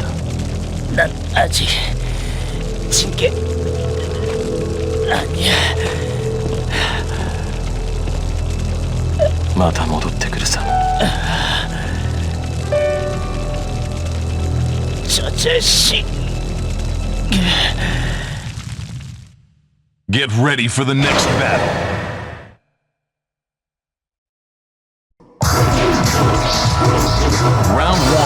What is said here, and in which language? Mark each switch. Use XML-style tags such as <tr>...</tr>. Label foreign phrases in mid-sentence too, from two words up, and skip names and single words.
<ko>난 아직 진 게 아니야.</ko> <ja>また戻ってくるさ。</ja> <ko>저 자식</ko> <en>Get ready for the next battle. Round 1.</en>